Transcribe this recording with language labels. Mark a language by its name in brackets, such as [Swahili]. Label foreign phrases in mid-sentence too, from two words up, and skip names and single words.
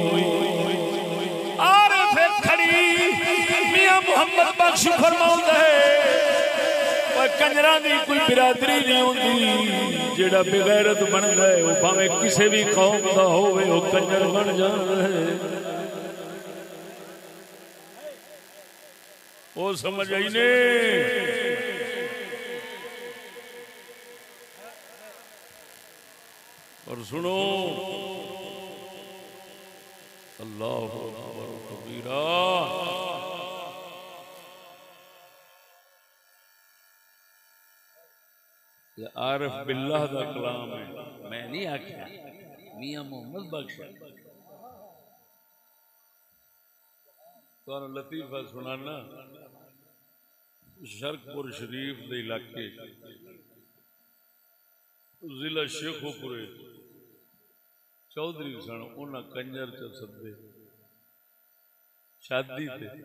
[Punjabi] اور پھر کھڑی میاں محمد بخش فرماؤندا ہے کنجرا دی کوئی برادری نہیں ہوندی جیہڑا بے غیرت بندا ہے وہ بھاویں کسی بھی قوم دا ہووے وہ کنجر بن جاندا ہے. وہ سمجھ آئی نے? [Urdu] اور سنو [Arabic] الله أكبر كبيرا. [Punjabi] یہ عارف باللہ دا کلام ہے، میں نہیں آکھیا، میاں محمد بخش. تو لطیفہ سنانا شرقپور شریف کے علاقے ضلع شیخوپورے چوہدری سن، انہیں کنجر چ سدے شادی تے.